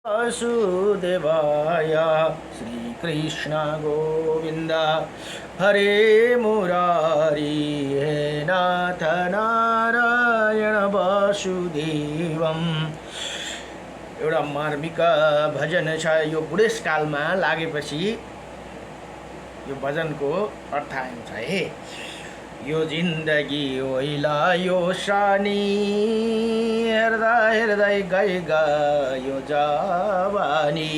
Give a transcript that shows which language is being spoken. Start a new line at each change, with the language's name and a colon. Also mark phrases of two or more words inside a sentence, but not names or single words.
Sanskrit: वासुदेवाय श्रीकृष्ण गोविंद हरे मुरारी हे नाथ नारायण वासुदेवम।
Nepali: एउटा मार्मिक भजन छ। यो बुढेसकालमा लागेपछि यो भजनको अर्थ आउँछ है। यो जिन्दगी ओइला यो सानी हेर्दा हेर्दै गई गयो जवानी।